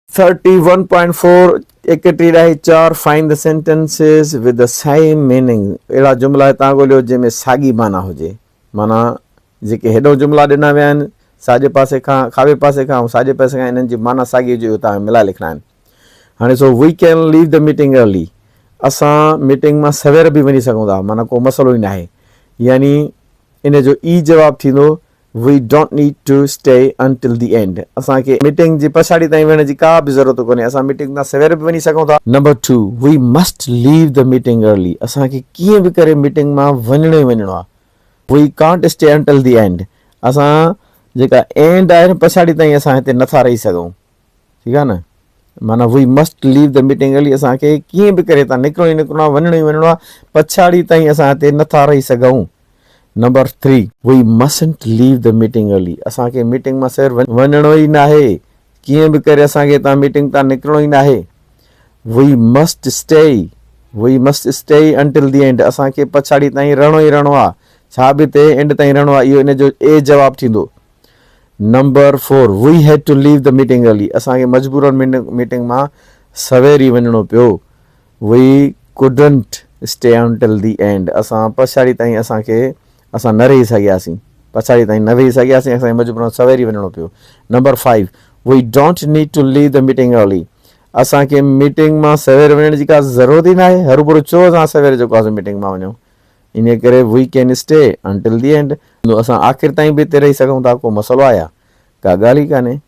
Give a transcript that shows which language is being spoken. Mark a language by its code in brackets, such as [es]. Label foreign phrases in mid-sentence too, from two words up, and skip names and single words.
[en] 31.4 4 find the sentences with the same meaning. [sd] अहिड़ा जुमिला तव्हां ॻोल्हियो जंहिंमें साॻी माना हुजे. माना जेके हेॾो जुमिला ॾिना विया आहिनि साॼे पासे खां खाॿे पासे खां ऐं साॼे पासे खां इन्हनि जी माना साॻी हुजे तव्हां मिलाए लिखणा आहिनि. [en] हाणे so we can leave the meeting early. [sd] असां मीटिंग मां सवेर बि वञी सघूं था, माना को मसइलो ई न आहे. यानी इन जो ई जवाबु थींदो [en] we don't need to stay until the end. [sd] असांखे मीटिंग जी पछाड़ी ताईं वेहण जी का बि ज़रूरत कोन्हे. असां मीटिंग मां सवेर बि वञी सघूं था. [en] number 2 we must leave the meeting early. [sd] असांखे कीअं बि करे मीटिंग मां वञिणो ई वञिणो आहे. [en] we can't stay until the end. [sd] असां जेका एंड आहे पछाड़ी ताईं असां हिते नथा रही सघूं. ठीकु आहे न. माना [en] we must leave the meeting early. [sd] असांखे कीअं बि करे तव्हां निकिरणो ई निकिरणो आहे, वञिणो ई वञिणो आहे. पछाड़ी ताईं असां हिते नथा रही सघूं. [en] number 3 we mustn't leave the meeting early. [sd] असांखे मीटिंग मां सवेर वञिणो ई न आहे. कीअं बि करे असांखे तव्हां मीटिंग तां निकिरणो ई न आहे. [en] we must stay until the end. [sd] असांखे पछाड़ी ताईं रहणो ई रहणो आहे. छा बि हिते एंड ताईं रहणो आहे. इहो इन जो ए जवाबु थींदो. [en] number 4 we had to leave the meeting early. [sd] असांखे मजबूरन मीटिंग मां सवेर ई वञिणो पियो. [en] we couldn't stay until the end. [sd] असां पछाड़ी ताईं असां न रही सघियासीं. पछाड़ी ताईं न वेही सघियासीं. असांखे मजबूरन सवेर ई वञिणो पियो. [en] number 5 we don't need to leave the meeting early. [sd] असांखे मीटिंग मां सवेर वञण जी का ज़रूरत ई न आहे. हरू छो असां सवेर जेको आहे मीटिंग मां वञूं. इन करे [en] we can stay until the end. [sd] असां आख़िर ताईं बि हिते रही सघूं था. को मसइलो आहे का ॻाल्हि ई कान्हे.